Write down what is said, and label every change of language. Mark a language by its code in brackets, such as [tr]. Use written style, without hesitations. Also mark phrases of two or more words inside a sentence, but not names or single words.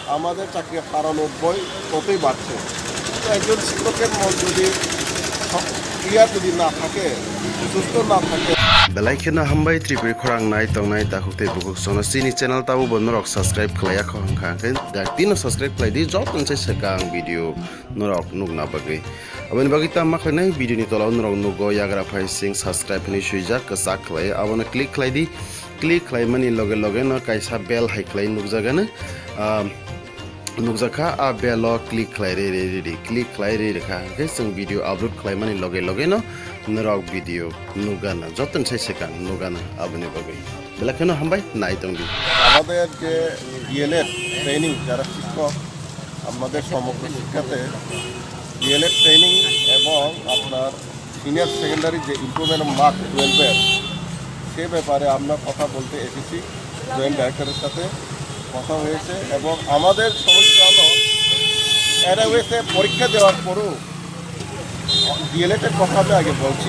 [bn] আমাদের চাকরি হারানোর ভয় ততই বাড়ছে। তো একজন শিক্ষকের মন যদি ক্লিয়ার যদি না থাকে, সুস্থ না থাকে, [trp] belai khena hambai tripuri khorang nai tongnai ta hukte bukuk sono sini channel tabu bonnorok subscribe khlaya khong khang dak tino subscribe khlai di jot nse sekang video norok nugna bagi aboni bagi ta ma khlai video ni tolaw norok nugo yagra phai sing subscribe ni suijak kasak khlai abona click khlai di click khlai mani loge loge no kaisa bell hai khlai nugjagana nukjaka a belo click khlai re click khlai re kha ke sing video upload khlai mani loge loge no norok video nugana joton sai sekang nugana aboni bagai bela kheno hambai nai tongdi [bn] আমাদের যে [en] DElEd training [bn] যারা শিক্ষক আমাদের সমগ্র শিক্ষাতে [en] DElEd training [bn] এবং আপনার [en] senior secondary [bn] যে [en] improvement mark [bn] 12-এর সে ব্যাপারে আমরা কথা বলতে এসেছি। [en] joint directorer [bn] সাথে কথা হয়েছে এবং আমাদের সমস্যা হলো এনএওএসে পরীক্ষা দেওয়ার পরও ডিএলএডের কথা আমি আগে বলছি।